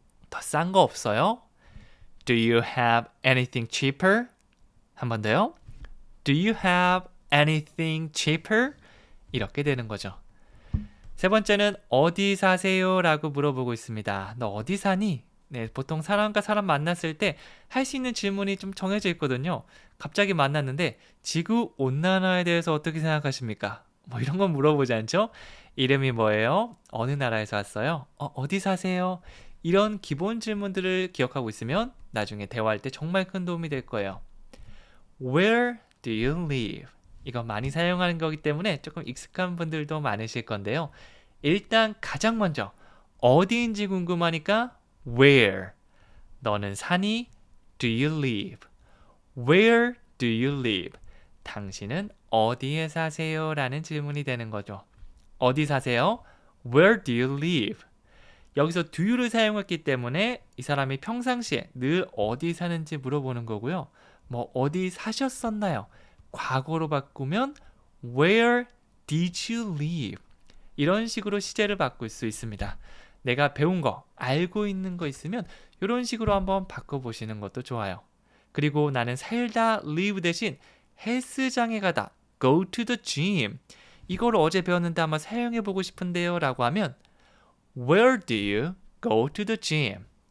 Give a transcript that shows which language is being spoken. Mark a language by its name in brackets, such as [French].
[Korean] 더 싼 거 없어요? [English] Do you have anything cheaper? [Korean] 한 번 더요. [English] Do you have anything cheaper? [Korean] 이렇게 되는 거죠. 세 번째는 어디 사세요? 라고 물어보고 있습니다. 너 어디 사니? 네, 보통 사람과 사람 만났을 때 할 수 있는 질문이 좀 정해져 있거든요. 갑자기 만났는데 지구 온난화에 대해서 어떻게 생각하십니까? 뭐 이런 건 물어보지 않죠? 이름이 뭐예요? 어느 나라에서 왔어요? 어디 사세요? 이런 기본 질문들을 기억하고 있으면 나중에 대화할 때 정말 큰 도움이 될 거예요. [English] Where do you live? [Korean] 이거 많이 사용하는 거기 때문에 조금 익숙한 분들도 많으실 건데요. 일단 가장 먼저 어디인지 궁금하니까 [English] Where? [Korean] 너는 사니? [English] Do you live? Where do you live? [Korean] 당신은 어디에 사세요? 라는 질문이 되는 거죠. 어디 사세요? [English] Where do you live? [Korean] 여기서 do you를 사용했기 때문에 이 사람이 평상시에 늘 어디 사는지 물어보는 거고요. 뭐 어디 사셨었나요? 과거로 바꾸면 [English] Where did you live? [Korean] 이런 식으로 시제를 바꿀 수 있습니다. 내가 배운 거, 알고 있는 거 있으면 이런 식으로 한번 바꿔보시는 것도 좋아요. 그리고 나는 살다 live 대신 헬스장에 가다 [English] go to the gym. [Korean] 이걸 어제 배웠는데 아마 사용해보고 싶은데요 라고 하면 [English] Where do you go to the gym?